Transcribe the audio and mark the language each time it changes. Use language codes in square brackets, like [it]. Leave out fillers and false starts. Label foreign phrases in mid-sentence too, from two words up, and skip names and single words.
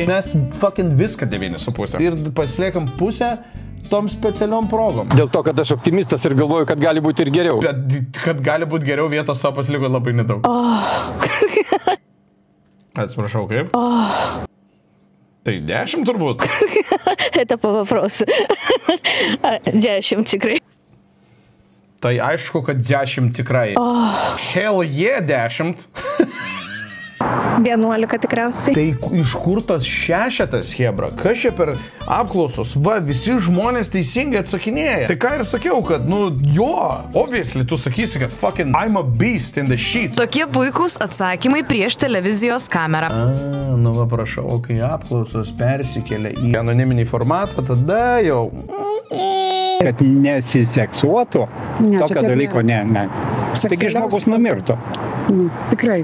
[lt] Mes fucking viską 9,5. Ir pasiliekam pusę tom specialiom progom. Dėl to, kad aš optimistas ir galvoju, kad gali būti ir geriau. Bet kad gali būti geriau, vietos savo pasiliko labai nedaug. Atsiprašau, kaip? Tai 10 turbūt. [ru] Это по вопросу. 10 tikrai. [lt] Tai aišku, kad 10 tikrai. [en] Hell yeah, 10. [lt] 11 tikriausiai. Tai iš kur tas 6, hebra? Kas čia per apklausos? Va, visi žmonės teisingai atsakinėja. Tai ką ir sakiau, kad, obviously, tu sakysi, kad [en] fucking I'm a beast in the sheets. [lt] Tokie puikūs atsakymai prieš televizijos kamerą. Va, prašau, kai apklausos persikelia į anoniminį formatą, tada jau... Kad nesiseksuotų, tokio dalyko ne. Taigi žmogus numirtų. Tikrai.